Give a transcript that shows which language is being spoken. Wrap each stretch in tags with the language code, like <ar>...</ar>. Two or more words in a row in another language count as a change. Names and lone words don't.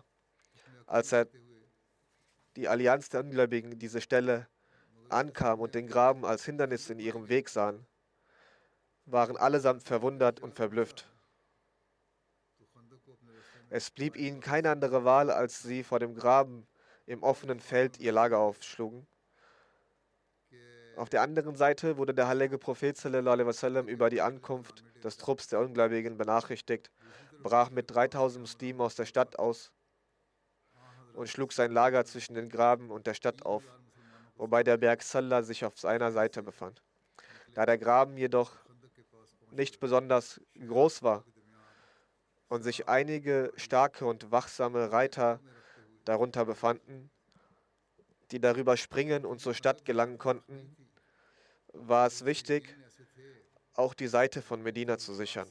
<de>Als die Allianz der Ungläubigen diese Stelle ankam und den Graben als Hindernis in ihrem Weg sahen, waren allesamt verwundert und verblüfft. Es blieb ihnen keine andere Wahl, als sie vor dem Graben im offenen Feld ihr Lager aufschlugen. Auf der anderen Seite wurde der heilige Prophet</de> <ar>صلى الله عليه وسلم</ar> <de>über die Ankunft des Trupps der Ungläubigen benachrichtigt, brach mit 3000 Muslimen aus der Stadt aus und schlug sein Lager zwischen den Graben und der Stadt auf, wobei der Berg Sallah sich auf seiner Seite befand. Da der Graben jedoch nicht besonders groß war und sich einige starke und wachsame Reiter darunter befanden, die darüber springen und zur Stadt gelangen konnten, war es wichtig, auch die Seite von Medina zu sichern.</de>